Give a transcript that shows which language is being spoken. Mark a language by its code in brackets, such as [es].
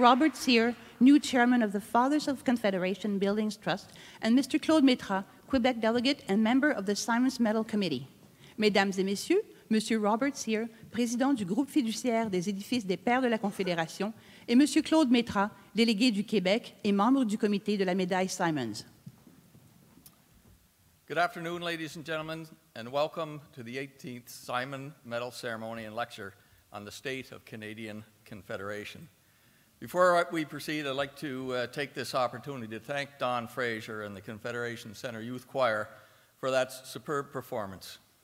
[en] Robert Cyr, new chairman of the Fathers of Confederation Buildings Trust, and Mr. Claude Métra, Quebec delegate and member of the Symons Medal Committee. [fr] Mesdames et messieurs, Monsieur Robert Cyr, président du groupe fiduciaire des édifices des Pères de la Confédération, et Monsieur Claude Métra, délégué du Québec et membre du comité de la médaille Symons. [en] Good afternoon, ladies and gentlemen, and welcome to the 18th Symons Medal Ceremony and Lecture on the state of Canadian Confederation. Before we proceed, I'd like to take this opportunity to thank Don Fraser and the Confederation Centre Youth Choir for that superb performance.